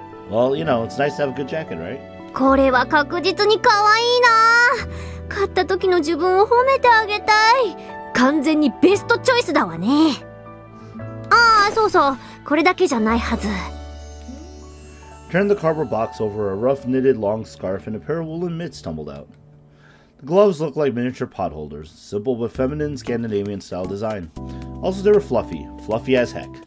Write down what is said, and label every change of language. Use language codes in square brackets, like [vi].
[en] Well, you know, it's nice to have a good jacket, right? [ja] これは確実にかわいいな。買った時の自分を褒めてあげたい。完全にベストチョイスだわね。ああ、そうそう、これだけじゃないはず。 [en] Turned the cardboard box over, a rough knitted long scarf and a pair of woolen mitts tumbled out. The gloves looked like miniature pot holders, simple but feminine Scandinavian style design. Also, they were fluffy as heck.